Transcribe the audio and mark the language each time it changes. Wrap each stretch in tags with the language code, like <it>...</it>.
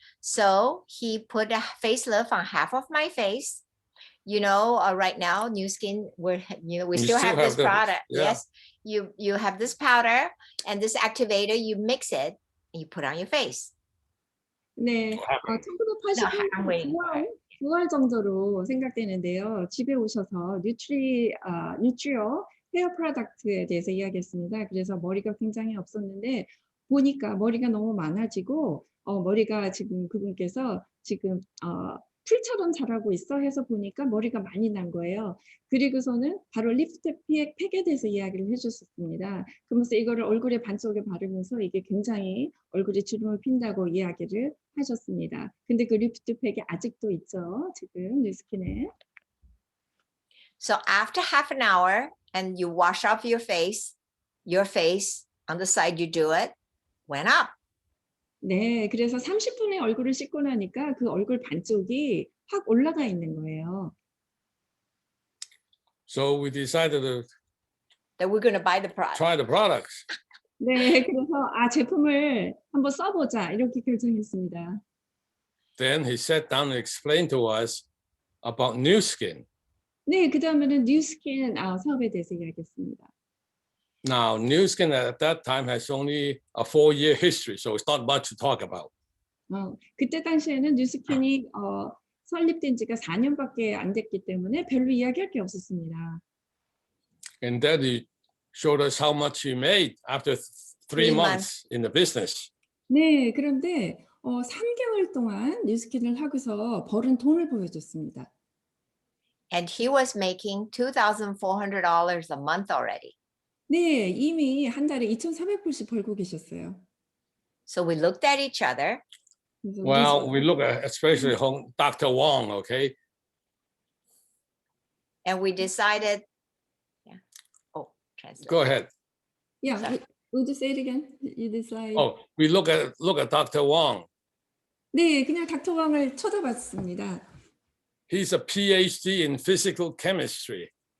<en>So he put a facelift on half of my face. You know, right now, New Skin, we still have this product. Yeah. Yes, you have this powder and this activator. You mix it and you put on your face.</en> <ko>네,</ko> <en>No, I'm waiting for</en> <ko>1988년</ko> <en>it.</en> <ko>9월 정도로 생각되는데요. 집에 오셔서 뉴트리오 헤어 프로덕트에 대해서 이야기했습니다. 그래서 머리가 굉장히 없었는데 보니까 머리가 너무 많아지고 머리가 지금 그분께서 지금 풀처럼 자라고 있어 해서 보니까 머리가 많이 난 거예요. 그리고서는 바로 리프트 팩에 대해서 이야기를 해줬습니다. 그러면서 이거를 얼굴에 반쪽에 바르면서 이게 굉장히 얼굴에 주름을 핀다고 이야기를 하셨습니다. 근데 그 리프트 팩이 아직도 있죠. 지금 뉴스킨에.</ko> <en>So after half an hour and you wash off your face on the side you do it, went up.</en> <ko>네, 그래서 30분에 얼굴을 씻고 나니까 그 얼굴 반쪽이 확 올라가 있는 거예요.</ko> <en>So we decided to That we're going to buy the product. try the products.</en> <ko>네, 그래서 제품을 한번 써보자 이렇게 결정했습니다.</ko> <en>Then he sat down and explained to us about New Skin.</en> <ko>네, 그 다음에는 뉴스킨 사업에 대해서 이야기했습니다.</ko> <en>Now, New Skin at that time has only a 4-year history, so it's not much to talk about.</en> <ko>그때 당시에는 뉴스킨이 설립된 지가 4년밖에 안 됐기 때문에 별로 이야기할 게 없었습니다.</ko> <en>And then he showed us how much he made after 3 months in the business.</en> <ko>네, 그런데 3개월 동안 뉴스킨을 하고서 벌은 돈을 보여줬습니다.</ko> <en>And he was making $2,400 a month already.</en> <ko>네, 이미 한 달에 2,400불씩 벌고 계셨어요.</ko> <en>So we looked at each other</en> <ko>그래서</ko> <en>Well, we look at especially Dr. Wong, okay? and we decided, yeah. Oh, translate. Go ahead. Yeah, Sorry. would you say it again? You decide. Oh, we look at Dr. Wong.</en> <ko>네, 그냥 닥터 왕을 쳐다봤습니다.</ko> <en>He's a PhD in physical chemistry.</en>